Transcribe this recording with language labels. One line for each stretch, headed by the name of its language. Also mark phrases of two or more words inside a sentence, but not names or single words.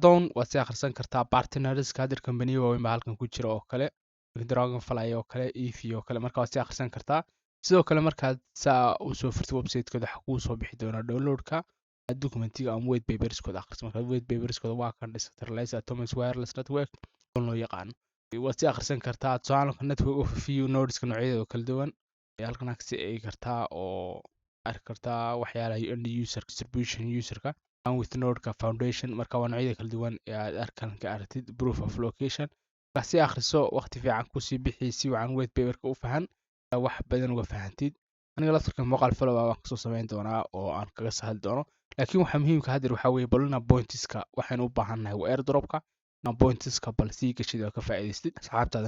Somali: down waad si akhrisan kartaa partners kaadir company waaweyn baa halkan ku jira oo kale Dragonfly oo kale EV oo kale marka waad si akhrisan kartaa sidoo kale markaad saa u soo furtid website-kooda waxa kuu soo bixi doona download-ka documentiga ama
English: white papers-kooda
Somali: akhriso marka
English: white papers-kooda
Somali: waa kan
English: decentralized atomic wireless network
Somali: oo loo yaqaan waad si akhrisan kartaa tusaale
English: network overview
Somali: nodeska noocyadooda kala duwan halkan aad si ay kartaa oo arki kartaa waxyaalaha
English: end user distribution
Somali: userka
English: and with
Somali: nodeka foundation marka waa noocyada kala duwan ee aad arkan ka aragtid
English: proof of location
Somali: si akhriso waqti fiican ku sii bixi si wacan
English: white paperka
Somali: u fahan wax badan uga fahantid aniga laftirka muuqaal follow baan kasoo samayn doonaa oo aan kaga sahal doono laakiin waxa muhiimka hadir waxa weeye balina pointska waxaan u baahannahay waa airdropka na pointska bal si gashid oo ka faa'iideystid asxaabtaadan